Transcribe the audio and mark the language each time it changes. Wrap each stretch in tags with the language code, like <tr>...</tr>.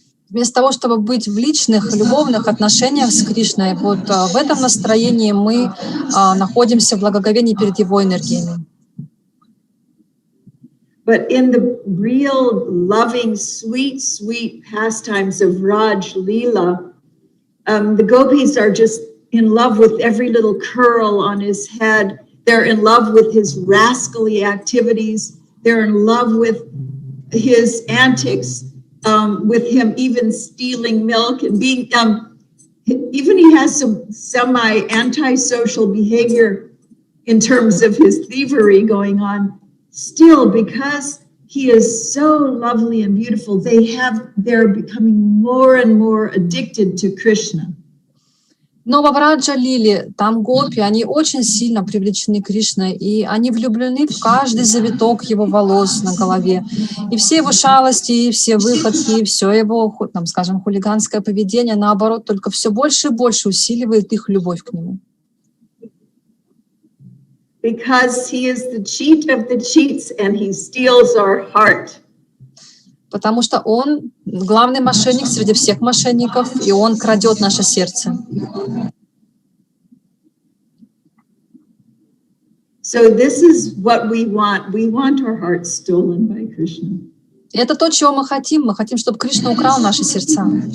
<ru>Вместо того, чтобы быть в личных, любовных отношениях с Кришной, вот в этом настроении мы находимся в благоговении перед его энергиями.</ru> <en>But in the real loving, sweet, sweet pastimes of Raj Lila, the gopis are just in love with every little curl on his head. They're in love with his rascally activities. They're in love with his antics, with him even stealing milk and being, even he has some semi-antisocial behavior in terms of his thievery going on. Still, because he is so lovely and beautiful, they're becoming more and more addicted to Krishna.</en> <ru>Но во Враджа-лиле там гопи, они очень сильно привлечены Кришной, и они влюблены в каждый завиток его волос на голове. И все его шалости, и все выходки, и все его, там, скажем, хулиганское поведение, наоборот, только все больше и больше усиливает их любовь к нему.</ru> <en>Because he is the cheat of the cheats and he steals our heart.</en> <ru>Потому что он главный мошенник среди всех мошенников, и он крадет наше сердце.</ru> <en>So this is what we want. We want our hearts stolen by Krishna.</en> <ru>Это то, чего мы хотим. Мы хотим, чтобы Кришна украл наши сердца.</ru>